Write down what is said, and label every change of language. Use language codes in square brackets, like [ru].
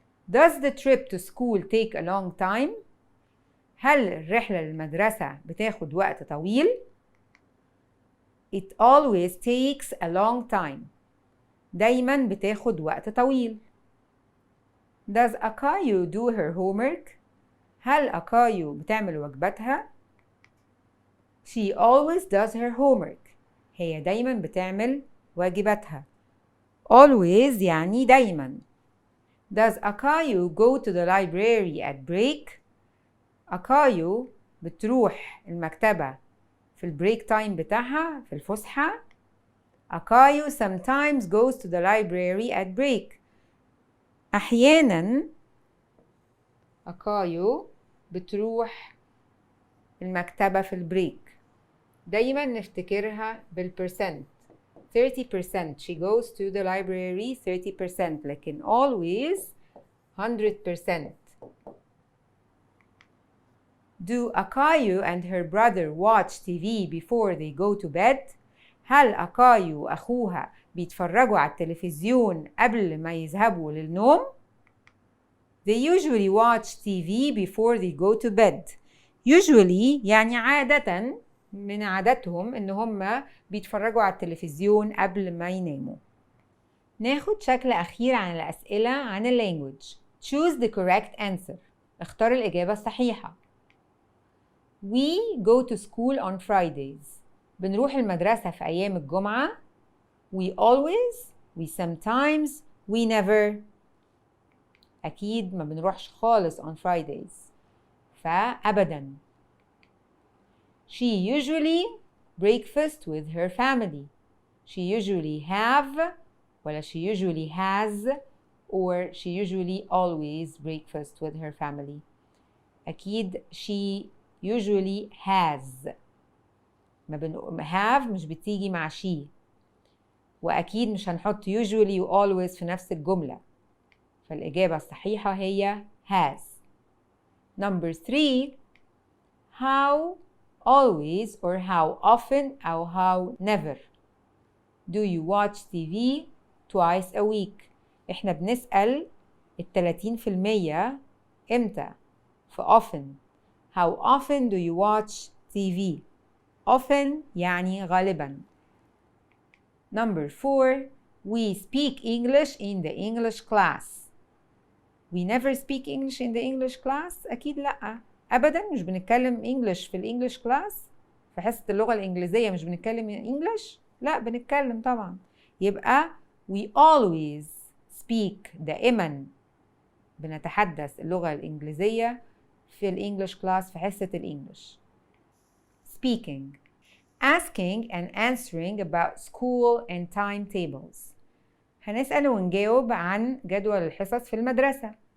[en] Does the trip to school take a long time? [ar] هل الرحلة للمدرسة بتاخد وقت طويل؟ [en] It always takes a long time. [ar] دايماً بتاخد وقت طويل. [en] Does Akayu do her homework? [ar] هل أكايو بتعمل واجباتها؟ [en] She always does her homework. [ar] هي دايماً بتعمل واجباتها. Always يعني دايماً. [en] Does Akayu go to the library at break? [ar] أكايو بتروح المكتبة في البريك تايم بتاعها في الفسحة. [en] Akayu sometimes goes to the library at break. [ar] أحياناً أكايو بتروح المكتبة في البريك. دايماً نفتكرها بالpercent. [en] 30% she goes to the library 30%، لكن always 100%. Do Akayu and her brother watch TV before they go to bed? [ar] هل أكايو وأخوها بيتفرجوا على التلفزيون قبل ما يذهبوا للنوم؟ [en] They usually watch TV before they go to bed. [ar] Usually يعني عادة، من عادتهم إن هم بيتفرجوا على التلفزيون قبل ما يناموا. ناخد شكل أخير عن الأسئلة عن language. [en] Choose the correct answer. [ar] اختار الإجابة الصحيحة. [en] We go to school on Fridays. [ar] بنروح المدرسة في أيام الجمعة. [en] We always, we sometimes, we never. [ar] أكيد ما بنروحش خالص [en] on Fridays. [ar] فأبداً. [en] She usually breakfast with her family. She usually have ولا she usually has or she usually always breakfast with her family. أكيد she usually has. [ar] ما have مش بتيجي مع she، وأكيد مش هنحط usually و always في نفس الجملة، فالإجابة الصحيحة هي has. [en] Number 3. How always or how often أو how never do you watch TV twice a week؟ [ar] إحنا بنسأل 30% إمتى؟ في [en] often. How often do you watch TV؟ often [ar] يعني غالباً. [en] Number 4. We speak English in the English class. We never speak English in the English class. [ar] أكيد لأ، أبداً مش بنتكلم English في الإنجليش كلاس. في حصة اللغة الإنجليزية مش بنتكلم English؟ لأ بنتكلم طبعاً. يبقى [en] we always speak [ar] دائماً بنتحدث اللغة الإنجليزية في الإنجليش كلاس في حصة الإنجليش. [en] Speaking. Asking and answering about school and timetables. [ar] هنسأل ونجاوب عن جدول الحصص في المدرسة.